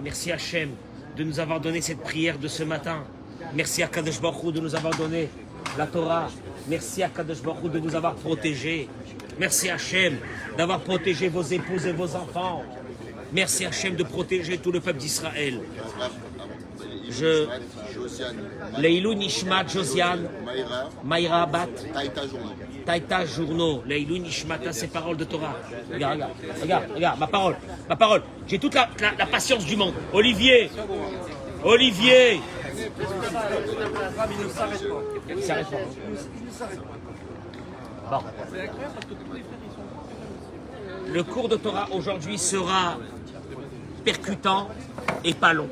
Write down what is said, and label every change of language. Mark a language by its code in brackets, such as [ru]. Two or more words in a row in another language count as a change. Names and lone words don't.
[fr] Merci Hachem de nous avoir donné cette prière de ce matin. Merci à [he] קדוש ברוך הוא [fr] de nous avoir donné la Torah. Merci à [he] קדוש ברוך הוא [fr] de nous avoir protégés. Merci Hachem d'avoir protégé vos épouses et vos enfants. Merci Hachem de protéger tout le peuple d'Israël. [he] לעילוי נשמת Josiane, Maïra Bat, Taïta Journo, לעילוי נשמת, [fr] ces paroles de Torah. Regarde, ma parole. J'ai toute la patience du monde. Olivier. Il s'arrête pas. Bon. Le cours de Torah aujourd'hui sera percutant et pas long.